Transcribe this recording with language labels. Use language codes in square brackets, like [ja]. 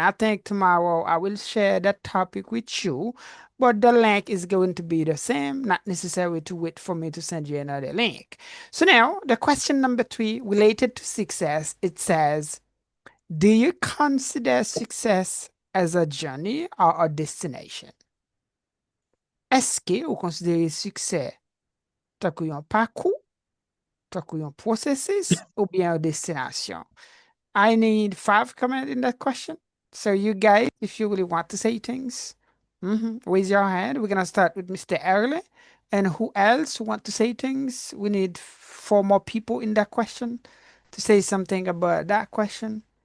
[en] I think tomorrow I will share that topic with you, but the link is going to be the same, not necessary to wait for me to send you another link. So now the question number 3 related to success, it says, do you consider success as a journey or a destination? [fr] Est-ce que vous considérez succès tant qu'un parcours, tant qu'un processus, ou bien une destination? [en] I need 5 comments in that question. So you guys, if you really want to say things, raise your hand. We're gonna start with Mr. Early. And who else want to say things? We need 4 more people in that question to say something about that question.